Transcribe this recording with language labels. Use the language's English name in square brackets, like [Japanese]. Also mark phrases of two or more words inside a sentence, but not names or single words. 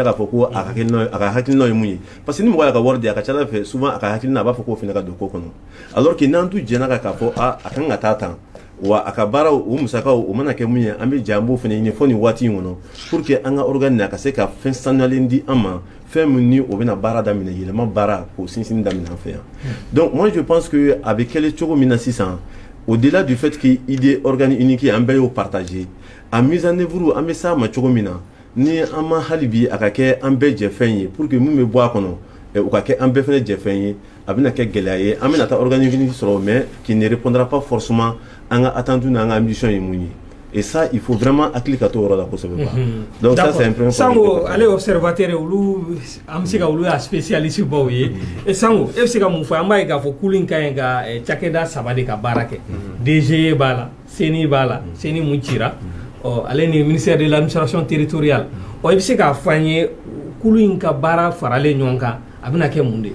[Bambara] k'a fɔ ko a ka hakilina ye mun ye [French] parce que [Bambara] ni mɔgɔ y'a ka wari di a ka ca ala fɛ souvent a ka hakilina a b'a fɔ k'o fana ka don ko kɔnɔ [French] alors que [Bambara] n'an tun jɛnna k'a fɔ a kan ka taa tan wa a ka baaraw o musakaw o mana kɛ mun ye an bɛ jɛ an b'o fana ɲini fo nin waati in kɔnɔ [French] pour que [Bambara] an ka organe a ka se ka fɛn sanuyalen di an ma fɛn min ni o bɛna baara daminɛ yɛlɛma baara k'o sinsin daminɛ an fɛ yan [French] donc moi je pense que [Bambara] a bɛ kɛlɛ cogo min na sisan [French] au-delà du fait que idée organe unique [Bambara] an bɛɛ y'o partager a [French] mise en œuvre [Bambara] an bɛ s'a ma cogo min na ni an ma hali bi a ka kɛ an bɛɛ jɛ fɛn ye [French] pour que [Bambara] mun bɛ bɔ a kɔnɔ o ka kɛ an bɛɛ fana jɛ fɛn ye a bɛna kɛ gɛlɛya ye an bɛna taa organe unique sɔrɔ [French] mais qui ne répondra pas forcément [Bambara] an ka attendu n'an ka ambition ye mun ye [French] et ça il faut vraiment [Bambara] hakili ka to yɔrɔ la kosɛbɛ [French] quoi donc ça c'est un premier [Bambara] Sango ale observateur olu am se ka olu ya spécialiste baw ye et Sango e se ka mun fɔ an b'a ye k'a fɔ kulu in ka ɲi ka cakɛda saba de ka baara kɛ DG b'a la CENI b'a la CENI mun cira ale ni [French] ministère de l'administration territoriale [Bambara] i bɛ se k'a fɔ an ye kulu in ka baara faralen ɲɔgɔn kan a bɛna kɛ mun de